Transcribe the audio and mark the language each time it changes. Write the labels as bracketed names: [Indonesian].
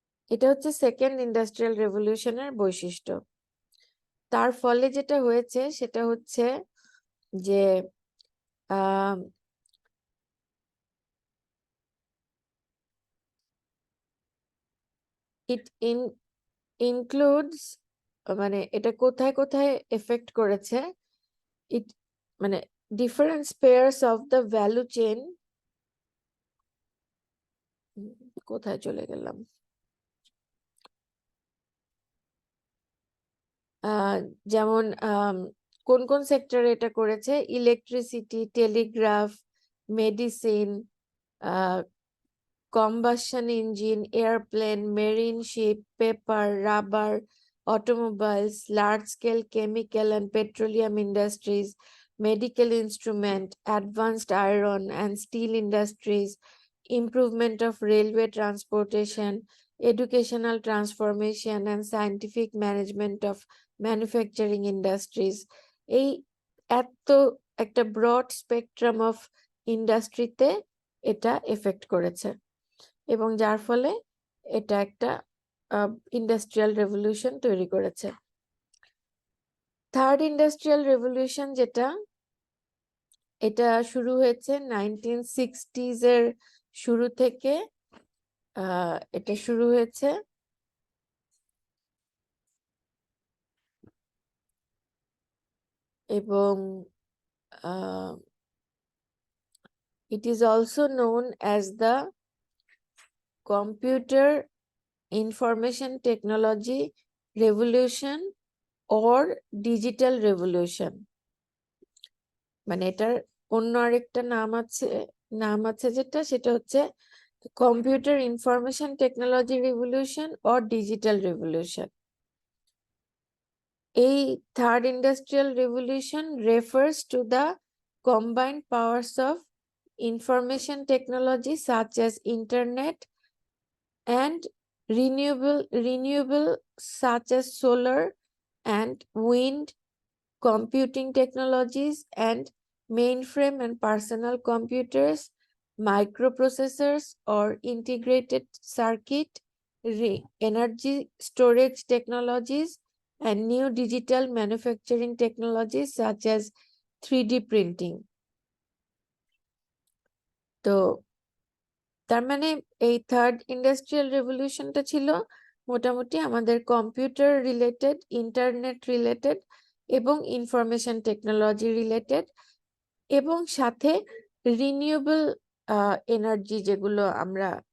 [Bangla] এটা হচ্ছে second industrial রেভলিউশনের বৈশিষ্ট্য। তার ফলে যেটা হয়েছে সেটা হচ্ছে যে ইট ইনক্লুডস, মানে এটা কোথায় কোথায় এফেক্ট করেছে, ইট মানে different spheres of the value chain. কোথায় চলে গেলাম, যেমন কোন কোন সেক্টরে এটা করেছে, electricity, Telegraph, medicine, [English] Combustion engine, aeroplane, marine ship, paper, rubber, automobiles, large-scale chemical and petroleum industries, medical instrument, advanced iron and steel industries, improvement of railway transportation, educational transformation and scientific management of manufacturing industries. [Bangla] এই এত একটা broad spectrum of ইন্ডাস্ট্রিতে এটা effect করেছে, এবং যার ফলে এটা একটা ইন্ডাস্ট্রিয়াল রেভলিউশন তৈরি করেছে। থার্ড ইন্ডাস্ট্রিয়াল রেভলিউশন যেটা, এটা শুরু হয়েছে 1960s এর শুরু থেকে। এটা শুরু হয়েছে এবং [English] it is also known as the computer information technology revolution or digital revolution। [Bangla] মানে এটার অন্য আরেকটা নাম আছে যেটা, সেটা হচ্ছে computer information technology revolution or digital revolution. [English] এই third industrial revolution refers to the combined powers of information technology such as internet and renewable such as solar and wind, computing technologies and mainframe and personal computers, microprocessors or integrated circuit, energy storage technologies, and new digital manufacturing technologies such as 3D printing. [Bangla] তো তার মানে এই third industrial রেভলিউশনটা ছিল মোটামুটি আমাদের computer related, internet related এবং information technology related, এবং সাথে রিনিউয়েবল এনার্জি, যেগুলো আমরা